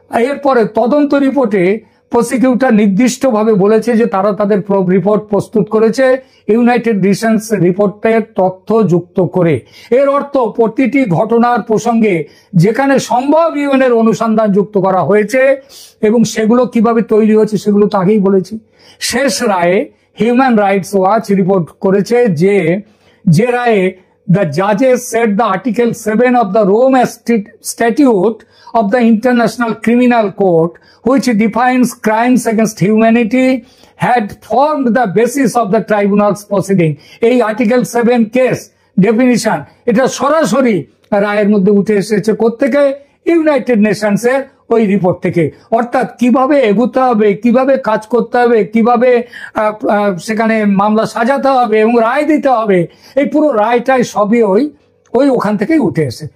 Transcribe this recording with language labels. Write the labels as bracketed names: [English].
[Bangla] এরপরে তদন্ত রিপোর্টে প্রসিকিউটর নির্দিষ্টভাবে বলেছে যে তারা তাদের রিপোর্ট প্রস্তুত করেছে ইউনাইটেড নেশনস রিপোর্টের তথ্য যুক্ত করে। এর অর্থ প্রতিটি ঘটনার প্রসঙ্গে যেখানে সম্ভব ইউএনের অনুসন্ধান যুক্ত করা হয়েছে, এবং সেগুলো কিভাবে তৈরি হয়েছে সেগুলো তো আগেই বলেছি। শেষ রায়ে হিউম্যান রাইটস ওয়াচ রিপোর্ট করেছে যে রায়ে [English] the judges said the Article 7 of the Rome Statute of the International Criminal Court, which defines crimes against humanity, had formed the basis of the tribunal's proceeding. [Bangla] এই Article 7 case definition এটা সরাসরি রায়ের মধ্যে উঠে এসেছে কোত্থেকে? ইউনাইটেড নেশনসের ওই report থেকে। অর্থাৎ কিভাবে এগোতে হবে, কিভাবে কাজ করতে হবে, কিভাবে সেখানে মামলা সাজাতে হবে এবং রায় দিতে হবে, এই পুরো রায়টাই সবই ওখান থেকেই উঠে এসে।